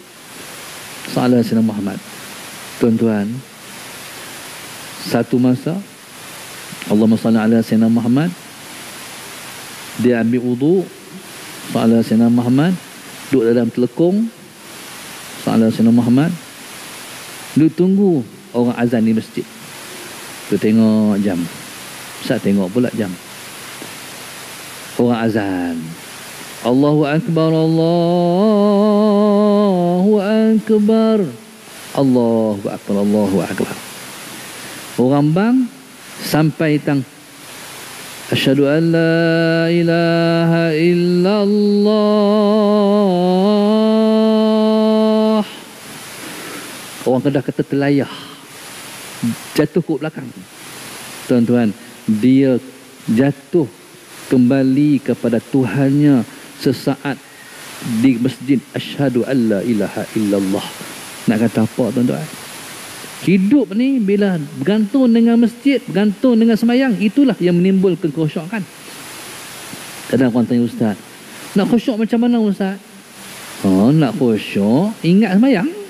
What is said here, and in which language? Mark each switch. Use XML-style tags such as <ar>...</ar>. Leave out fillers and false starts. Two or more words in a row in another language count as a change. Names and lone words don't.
<ar>Salah Sayyidina Muhammad.</ar> <ms>Tuan-tuan, satu masa</ms> <ar>Allahumma salli ala Sayyidina Muhammad,</ar> <ms>dia ambil wudu,</ms> <ar>salah Sayyidina Muhammad,</ar> <ms>duduk dalam telekung,</ms> <ar>salah Sayyidina Muhammad,</ar> <ms>duduk tunggu orang azan di masjid. Dia tengok jam. Ustaz tengok pula jam. Orang azan.</ms> <ar>Allahu Akbar, Allahu Akbar, Allahu Akbar, Allahu Akbar.</ar> <ms>Orang bang sampai tang</ms> <ar>asyhadu an la ilaha illallah.</ar> <ms>Orang Kedah kata terlayah, jatuh ke belakang. Tuan-tuan, dia jatuh kembali kepada Tuhannya sesaat di masjid.</ms> <ar>Asyhadu an la ilaha illallah.</ar> <ms>Nak kata apa tuan-tuan? Hidup ni bila bergantung dengan masjid, bergantung dengan sembahyang, itulah yang menimbulkan kekhusyukan. Kadang orang tanya, Ustaz, nak khusyuk macam mana Ustaz? Oh, nak khusyuk, ingat sembahyang.</ms>